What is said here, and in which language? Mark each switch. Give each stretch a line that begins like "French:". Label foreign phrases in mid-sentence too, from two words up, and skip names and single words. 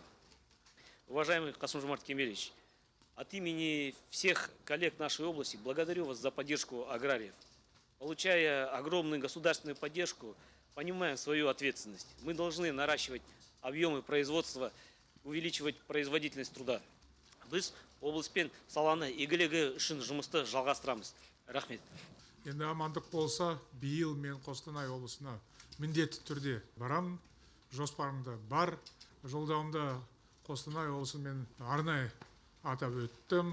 Russian: Уважаемый Касым-Жомарт Кемелевич, от имени всех коллег нашей области благодарю вас за поддержку аграриев. Получая огромную государственную поддержку, понимаем свою ответственность. Мы должны наращивать объемы производства, увеличивать производительность труда.
Kazakh: Біз облыспен саланы игілігі үшін жұмысты жалғастырамыз. Рахмет. Енді амандық болса, биыл мен Қостанай облысына міндетті түрде барамын. Жоспарымда бар. Жолдауымда Қостанай облысын мен арнайы атап өттім.